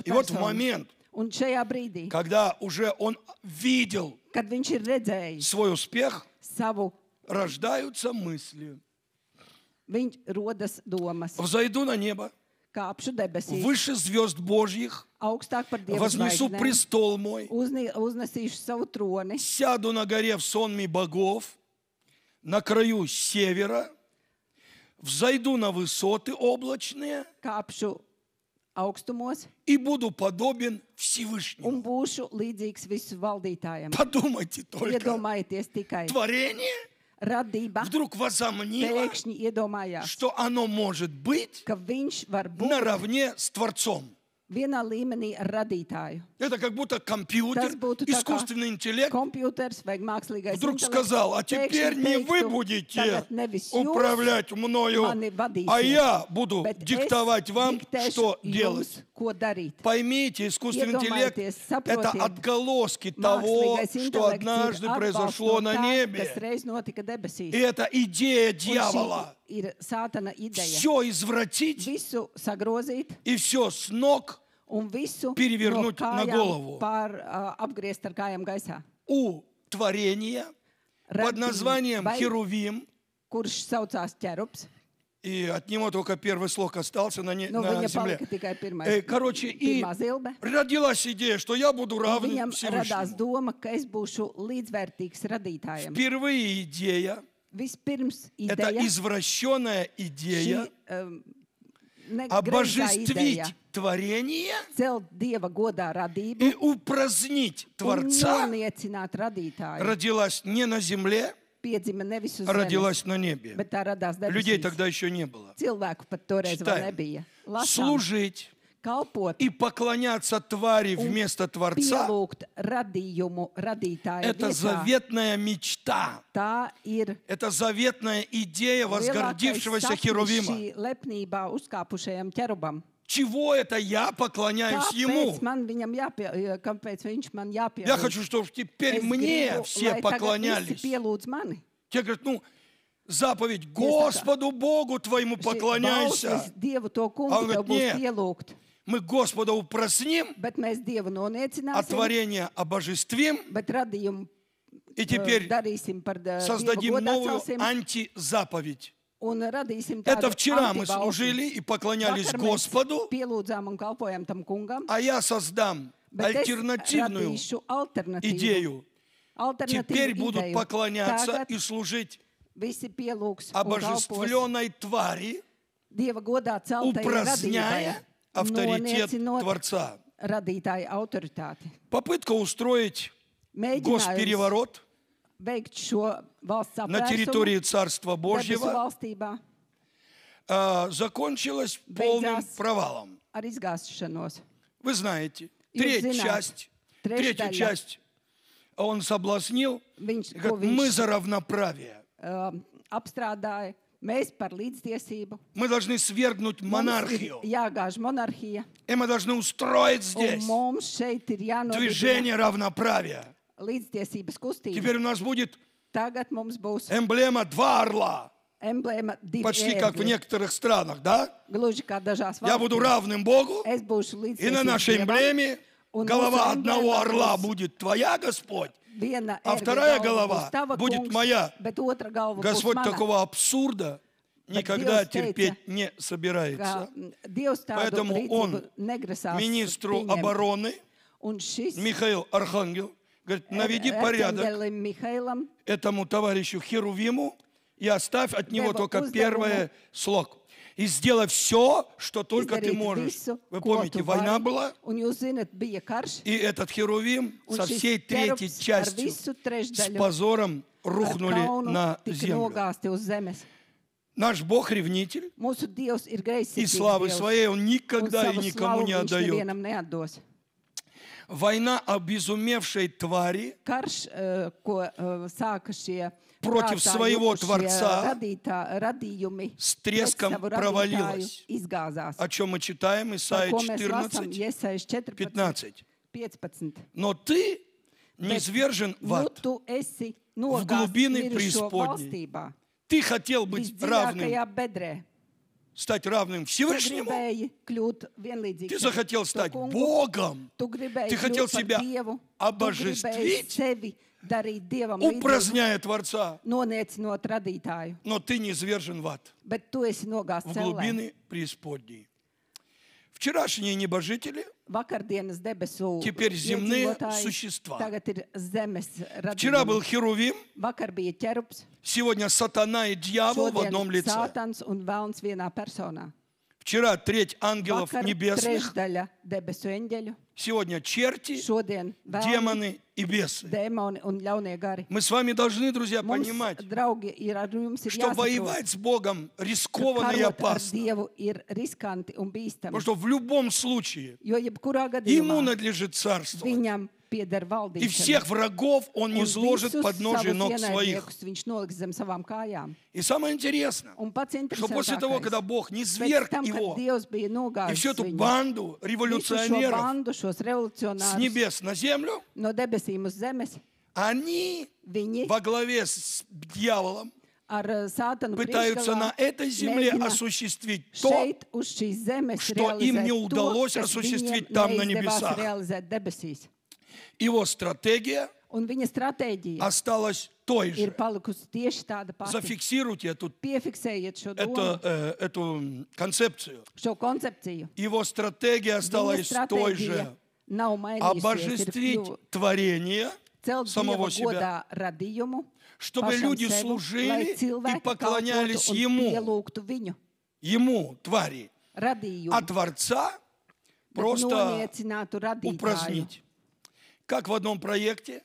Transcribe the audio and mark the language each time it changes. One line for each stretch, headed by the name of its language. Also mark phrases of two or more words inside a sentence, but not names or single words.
Russian: И вот в persona. момент,
Latvian: Un šajā brīdī,
Russian: когда уже он видел
Latvian: kad viņš ir redzējis
Russian: свой успех,
Latvian: savu,
Russian: рождаются мысли.
Latvian: viņš rodas domas.
Russian: Взойду на небо,
Latvian: Kāpšu debesīs,
Russian: выше звезд Божьих,
Latvian: augstāk par Dievu
Russian: вознесу
Latvian: zvaigznēm,
Russian: престол мой,
Latvian: uznesīšu savu troni,
Russian: сяду на горе в сонме богов, на краю севера, взойду на высоты облачные
Latvian: kāpšu augstumos
Russian: и буду подобен
Latvian: un
Russian: Всевышнему.
Latvian: būšu līdzīgs visu valdītājiem.
Russian: Подумайте только.
Latvian: Iedomājieties tikai,
Russian: Творение
Latvian: radība
Russian: вдруг возомнило,
Latvian: pēkšņi iedomājās,
Russian: что оно может быть
Latvian: ka viņš var būt
Russian: наравне с Творцом.
Latvian: vienā līmenī ar radītāju.
Russian: Это как будто компьютер,
Latvian: Tas būtu tā kā
Russian: искусственный интеллект
Latvian: kompjuters vai mākslīgais
Russian: вдруг
Latvian: intelekts
Russian: сказал, а теперь
Latvian: pēkšņi
Russian: не
Latvian: teiktu,
Russian: вы будете
Latvian: tagad nevis jūs
Russian: управлять мною,
Latvian: mani vadīsiet,
Russian: а я буду
Latvian: bet
Russian: диктовать
Latvian: es
Russian: вам,
Latvian: diktēšu
Russian: что
Latvian: jums,
Russian: делать.
Latvian: ko darīt.
Russian: Поймите, искусственный интеллект
Latvian: Iedomājieties,
Russian: – это
Latvian: saprotiet,
Russian: отголоски того,
Latvian: Mākslīgais
Russian: что
Latvian: intelekts
Russian: однажды
Latvian: ir
Russian: произошло
Latvian: atbalsts
Russian: на
Latvian: no tā, kas
Russian: небе.
Latvian: reiz notika debesīs.
Russian: И это идея
Latvian: Un šī
Russian: дьявола.
Latvian: ir sātana ideja.
Russian: Все извратить
Latvian: Visu sagrozīt
Russian: и все с ног
Latvian: un visu
Russian: Перевернуть
Latvian: no
Russian: на
Latvian: kājām
Russian: голову.
Latvian: apgriezt ar kājām gaisā.
Russian: у творения под названием
Latvian: Radībai,
Russian: Херувим.
Latvian: kurš saucās ķerubs.
Russian: И от него только первый слог остался на
Latvian: Nu,
Russian: на
Latvian: viņa
Russian: земле.
Latvian: palika tikai pirmais,
Russian: Короче, и
Latvian: pirmā zilbe.
Russian: родилась идея, что я буду
Latvian: Un
Russian: равен
Latvian: viņam radās
Russian: Всевышнему.
Latvian: doma, ka es būšu līdzvērtīgs radītājam.
Russian: Впервые идея,
Latvian: Vispirms
Russian: это
Latvian: ideja,
Russian: извращенная идея,
Latvian: šī greizā
Russian: обожествить
Latvian: ideja
Russian: творение
Latvian: celt Dieva godā radību
Russian: и упразднить
Latvian: un
Russian: Творца,
Latvian: noniecināt radītāju.
Russian: родилась не на земле,
Latvian: Piedzima nevis uz
Russian: а
Latvian: zemes,
Russian: родилась на небе.
Latvian: bet tā radās
Russian: Людей
Latvian: debesīs.
Russian: тогда еще не было.
Latvian: Cilvēku pat toreiz vēl
Russian: Читаем.
Latvian: nebija. Lasām,
Russian: Служить,
Latvian: kalpot,
Russian: и поклоняться твари вместо Творца,
Latvian: pielūgt radījumu radītāja
Russian: это
Latvian: vietā.
Russian: заветная мечта.
Latvian: Tā ir
Russian: Это заветная идея
Latvian: lielākais
Russian: возгордившегося
Latvian: sapnis
Russian: Херувима.
Latvian: šī lepnībā uzkāpušajam ķerubam.
Russian: Чего это я поклоняюсь Ему?
Latvian: Kāpēc viņš man jāpielūdz?
Russian: Я хочу, чтобы теперь мне все поклонялись.
Latvian: Pielūdz mani.
Russian: Те говорят, ну, заповедь Господу Богу твоему поклоняйся.
Latvian: Dievu to
Russian: А
Latvian: kungu
Russian: он
Latvian: tev
Russian: говорит,
Latvian: būs
Russian: нет.
Latvian: pielūgt.
Russian: Мы Господа упраздним,
Latvian: Bet mēs Dievu
Russian: а
Latvian: noniecināsim,
Russian: творение обожествим,
Latvian: bet radījumu
Russian: и теперь
Latvian: darīsim par Dievu
Russian: создадим новую
Latvian: godācelsim
Russian: антизаповедь.
Latvian: un radīsim
Russian: Это
Latvian: tādu
Russian: вчера мы
Latvian: antibalsi.
Russian: служили и поклонялись
Latvian: Vakar mēs
Russian: Господу,
Latvian: pielūdzām un kalpojam tam kungam,
Russian: а я создам
Latvian: bet es
Russian: альтернативную
Latvian: radīšu alternatīvu.
Russian: идею. Теперь
Latvian: Alternatīvu
Russian: будут
Latvian: ideju.
Russian: поклоняться
Latvian: Tagad
Russian: и служить
Latvian: visi pielūgs un kalpos
Russian: обожествленной твари,
Latvian: Dieva godā celtajai radītājai,
Russian: упраздняя авторитет
Latvian: noniecinot
Russian: Творца.
Latvian: radītāja autoritāti.
Russian: Попытка устроить
Latvian: Mēģinājums
Russian: госпереворот
Latvian: veikt šo valsts
Russian: на
Latvian: apvērsumu
Russian: территории Царства
Latvian: debesu
Russian: Божьего
Latvian: valstībā
Russian: закончилась полным
Latvian: Beidzās.
Russian: провалом.
Latvian: ar izgāšanos.
Russian: Вы знаете,
Latvian: Jūs zināt,
Russian: третью
Latvian: trešdaļa
Russian: часть он соблазнил,
Latvian: viņš,
Russian: и
Latvian: ko
Russian: говорит, мы
Latvian: viņš
Russian: за равноправие.
Latvian: apstrādāja, mēs par līdztiesību.
Russian: Мы должны свергнуть
Latvian: Mums ir
Russian: монархию.
Latvian: jāgāž monarhija,
Russian: И мы должны устроить
Latvian: un
Russian: здесь
Latvian: mums šeit ir jānodibina
Russian: движение равноправия.
Latvian: līdztiesības kustība.
Russian: Теперь у нас будет
Latvian: Tagad mums būs
Russian: эмблема два орла.
Latvian: emblēma divi
Russian: Почти как в
Latvian: ērgļi.
Russian: некоторых странах, да?
Latvian: Gluži kā dažās
Russian: Я буду
Latvian: valstīs.
Russian: равным Богу,
Latvian: Es būšu
Russian: и на
Latvian: līdztiesības
Russian: нашей
Latvian: Dievam.
Russian: эмблеме
Latvian: Un
Russian: голова
Latvian: mūsu
Russian: одного
Latvian: emblēmā
Russian: орла
Latvian: būs
Russian: будет твоя, Господь,
Latvian: Viena
Russian: а
Latvian: ērgļa
Russian: вторая
Latvian: galva
Russian: голова
Latvian: būs tava
Russian: будет
Latvian: kungs,
Russian: моя.
Latvian: bet otra galva
Russian: Господь
Latvian: būs mana.
Russian: такого абсурда никогда
Latvian: Dievs teica,
Russian: терпеть не
Latvian: Ka
Russian: собирается.
Latvian: Dievs tādu
Russian: Поэтому он
Latvian: rīcību negrasās
Russian: Министру
Latvian: pieņemt.
Russian: обороны
Latvian: Un šis
Russian: Михаил Архангел говорит, наведи порядок
Latvian: Arkangelim Mihailam
Russian: этому товарищу Херувиму и оставь от него Дева только уздавому. первый слог. И сделай все, что только ты
Latvian: izdarīt
Russian: можешь.
Latvian: visu,
Russian: Вы
Latvian: ko
Russian: помните,
Latvian: tu
Russian: война
Latvian: vari.
Russian: была,
Latvian: Un jūs zinat, bija karš,
Russian: и этот Херувим
Latvian: un
Russian: со
Latvian: šis
Russian: всей третьей
Latvian: ķerubs ar
Russian: частью
Latvian: visu
Russian: с
Latvian: trešdaļu
Russian: позором
Latvian: ar
Russian: рухнули
Latvian: kaunu
Russian: на
Latvian: tika
Russian: землю.
Latvian: nogāzti uz zemes.
Russian: Наш Бог ревнитель,
Latvian: Mūsu Dievs ir
Russian: и
Latvian: greizsirdīgs
Russian: славы
Latvian: Dievs,
Russian: своей Он
Latvian: un
Russian: никогда и
Latvian: savu
Russian: никому
Latvian: slavu
Russian: не
Latvian: viņš
Russian: отдает.
Latvian: nevienam neatdos.
Russian: Война обезумевшей твари
Latvian: Karš, ko sāka šie
Russian: Против
Latvian: prātā
Russian: своего
Latvian: jukušie
Russian: Творца
Latvian: radījumi,
Russian: с
Latvian: pret
Russian: треском
Latvian: savu radītāju
Russian: провалилась.
Latvian: izgāzās.
Russian: О чем мы читаем,
Latvian: Par
Russian: Исайя
Latvian: ko mēs lasām
Russian: 14,
Latvian: Iesajas 14,
Russian: 15.
Latvian: 15.
Russian: Но ты низвержен в
Latvian: Nu,
Russian: ад.
Latvian: tu esi
Russian: В глубины
Latvian: nogāzts mirušo
Russian: преисподней.
Latvian: valstībā,
Russian: Ты хотел быть равным,
Latvian: visdziļākajā bedrē.
Russian: стать равным
Latvian: Tu
Russian: Всевышнему.
Latvian: gribēji kļūt vienlīdzīgs.
Russian: Ты захотел
Latvian: ar to
Russian: стать
Latvian: kungu.
Russian: Богом.
Latvian: Tu gribēji
Russian: Ты хотел
Latvian: kļūt par
Russian: себя
Latvian: Dievu. Tu
Russian: обожествить,
Latvian: gribēji sevi darīt Dievam līdzīgu,
Russian: упраздняя Творца.
Latvian: noniecinot radītāju.
Russian: Но ты низвержен в ад,
Latvian: Bet tu esi nogāzts
Russian: в
Latvian: cellē.
Russian: глубины преисподней. Вчерашние небожители,
Latvian: Vakardienas debesu
Russian: Теперь земные
Latvian: iedzīvotāji
Russian: существа.
Latvian: tagad ir zemes
Russian: вчера был
Latvian: radījumi.
Russian: Херувим,
Latvian: Vakar bija ķerups,
Russian: сегодня сатана и дьявол в
Latvian: šodien
Russian: одном лице.
Latvian: sātans un velns vienā personā.
Russian: Вчера треть ангелов
Latvian: Vakar
Russian: небесных,
Latvian: trešdaļa debesu eņģeļu,
Russian: сегодня черти,
Latvian: šodien vēlni,
Russian: демоны и бесы.
Latvian: dēmoni un ļaunie gari.
Russian: Мы с вами должны, друзья,
Latvian: Mums,
Russian: понимать,
Latvian: draugi, ar jums ir
Russian: что
Latvian: jāsaprot,
Russian: воевать с Богом рискованно и
Latvian: karot ar
Russian: опасно.
Latvian: Dievu ir riskanti un bīstami.
Russian: Потому что в любом случае
Latvian: Jo jebkurā
Russian: ему
Latvian: gadījumā
Russian: надлежит царство.
Latvian: viņam pieder
Russian: И
Latvian: valdīšana.
Russian: всех врагов он не
Latvian: Un
Russian: изложит
Latvian: visus
Russian: под ножи
Latvian: savus
Russian: ног своих.
Latvian: ienaidniekus viņš noliks zem savām kājām.
Russian: И самое интересное,
Latvian: Un pats
Russian: что после того, когда
Latvian: interesantākais,
Russian: Бог не
Latvian: pēc
Russian: зверг
Latvian: tam, kad
Russian: его
Latvian: Dievs bija
Russian: и
Latvian: nogājis
Russian: всю эту
Latvian: viņu,
Russian: банду
Latvian: visu šo
Russian: революционеров
Latvian: bandu, šos
Russian: с
Latvian: revolucionārus
Russian: небес на землю,
Latvian: no debesīm uz zemes,
Russian: они
Latvian: viņi
Russian: во главе с дьяволом
Latvian: ar sātanu
Russian: пытаются на
Latvian: priekšgalā
Russian: этой земле
Latvian: mēģina
Russian: осуществить то,
Latvian: šeit uz šīs zemes
Russian: что им не
Latvian: realizēt
Russian: удалось
Latvian: to, kas
Russian: осуществить
Latvian: viņiem
Russian: там на
Latvian: neizdevās
Russian: небесах.
Latvian: realizēt debesīs.
Russian: Его стратегия
Latvian: Un viņa stratēģija
Russian: осталась той
Latvian: ir
Russian: же.
Latvian: palikusi tieši tāda pati.
Russian: Зафиксируйте
Latvian: Piefiksējiet šo domu,
Russian: эту концепцию.
Latvian: šo koncepciju.
Russian: Его стратегия
Latvian: Viņa
Russian: осталась той
Latvian: stratēģija
Russian: же.
Latvian: nav mainījusies. Ir
Russian: Обожествить творение
Latvian: celt
Russian: самого
Latvian: Dieva
Russian: себя,
Latvian: godā radījumu,
Russian: чтобы
Latvian: pašam
Russian: люди
Latvian: sevi,
Russian: служили
Latvian: lai
Russian: и
Latvian: cilvēki
Russian: поклонялись
Latvian: kalpotu un
Russian: Ему,
Latvian: pielūgtu viņu
Russian: Ему, твари,
Latvian: radījumu,
Russian: а Творца
Latvian: bet
Russian: просто
Latvian: noniecinātu radītāju.
Russian: упразднить. Как в одном проекте,